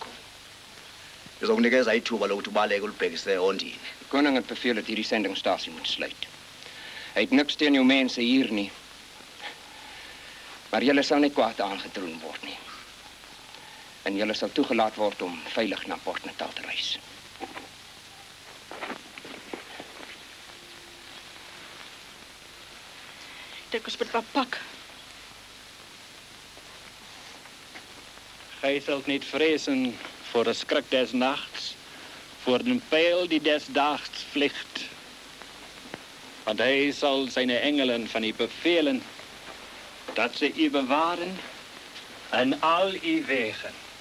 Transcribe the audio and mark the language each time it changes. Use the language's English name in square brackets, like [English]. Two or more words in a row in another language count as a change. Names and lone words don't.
[Zulu] Izokunikeza ithuba lokuthi ubaleke ulibhekise ondini. [Afrikaans] Die koning het beveel dat hierdie sendingstasie moet sluit. Hy het niks teen jou mense hier nie. Maar julle sal nie kwaad aangetroon word nie. En julle sal toegelaat word om veilig na Port Natal te reis. Dit ons moet wat pak. [Dutch] Gij zult niet vrezen voor de schrik des nachts, voor de pijl die des daags vliegt. Want hij zal zijn engelen van u bevelen, dat ze u bewaren en al uw wegen.